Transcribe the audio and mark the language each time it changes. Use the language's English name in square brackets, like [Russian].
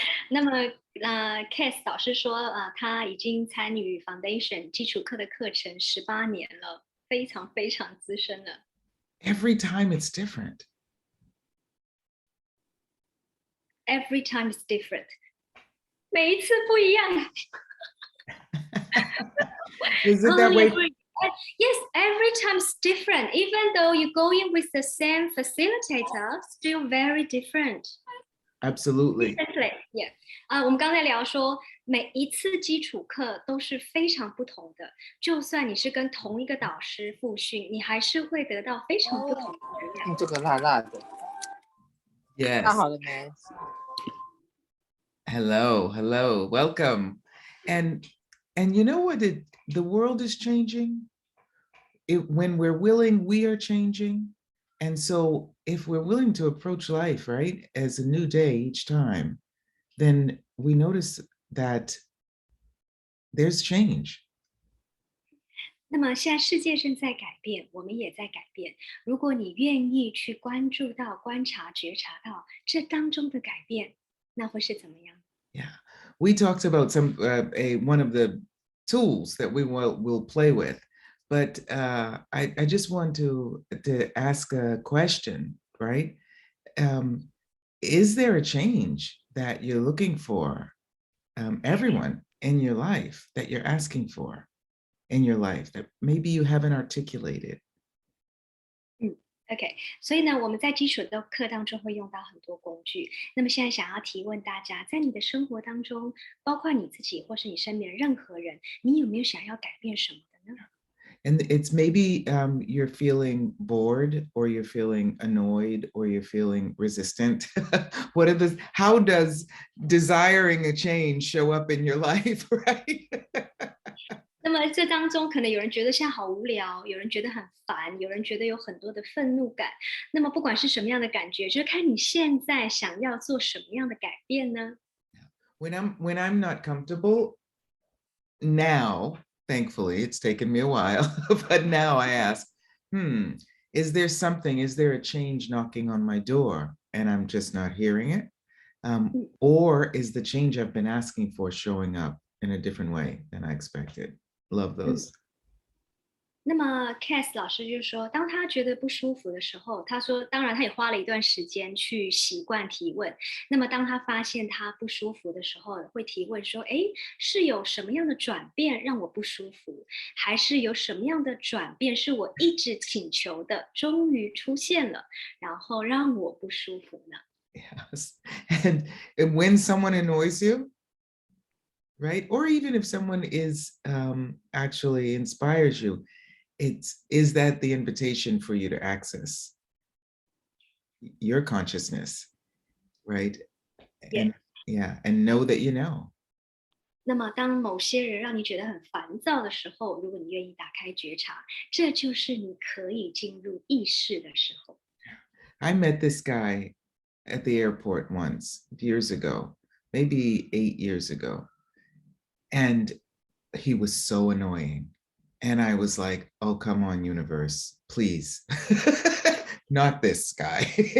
[Chinese] 那么Cass 导师说他已经参与 Foundation 基础课的课程18年了，非常非常资深了。 [English] Every time it's different. Every time it's different. [Chinese] 每一次不一样。 [English] Is it that way? Yes, every time it's different. Even though you go in with the same facilitator, still very different. Absolutely. Yeah. [Chinese] 我们刚才聊说，每一次基础课都是非常不同的。就算你是跟同一个导师复训，你还是会得到非常不同的能量。这个辣辣的。 [English] Yes. [Chinese] 看好了没？ [English] Hello, welcome. And you know what? The world is changing. When we're willing, we are changing. And so if we're willing to approach life, right, as a new day each time, then we notice that there's change. [Chinese] 那么现在世界正在改变，我们也在改变。如果你愿意去关注到、观察、觉察到这当中的改变，那会是怎么样？ [English] Yeah, we talked about one of the tools that we will play with, but I just want to ask a question, right? Is there a change that you're looking for, everyone in your life that you're asking for in your life that maybe you haven't articulated? [Chinese] OK， 所以呢，我们在基础的课当中会用到很多工具。那么现在想要提问大家，在你的生活当中，包括你自己或是你身边的任何人，你有没有想要改变什么的呢？ [English] And it's maybe you're feeling bored, or you're feeling annoyed, or you're feeling resistant. How does desiring a change show up in your life, right? [Chinese] 那么这当中可能有人觉得现在好无聊，有人觉得很烦，有人觉得有很多的愤怒感。那么不管是什么样的感觉，就是看你现在想要做什么样的改变呢？ [English] When I'm not comfortable now, thankfully, it's taken me a while, but now I ask, is there a change knocking on my door and I'm just not hearing it? Or is the change I've been asking for showing up in a different way than I expected? Love those. [Chinese] 那么 Cass 老师就说，当他觉得不舒服的时候，他说，当然他也花了一段时间去习惯提问。那么当他发现他不舒服的时候，会提问说：“诶，是有什么样的转变让我不舒服？还是有什么样的转变是我一直请求的，终于出现了，然后让我不舒服呢？” [English] Yes. And when someone annoys you, right? Or even if someone is actually inspires you, is that the invitation for you to access your consciousness, right? Yeah. And yeah, and know that you know. [Chinese] 那么，当某些人让你觉得很烦躁的时候，如果你愿意打开觉察，这就是你可以进入意识的时候。 [English] I met this guy at the airport once years ago, maybe 8 years ago. And he was so annoying. And I was like, oh, come on, universe, please. Not this guy.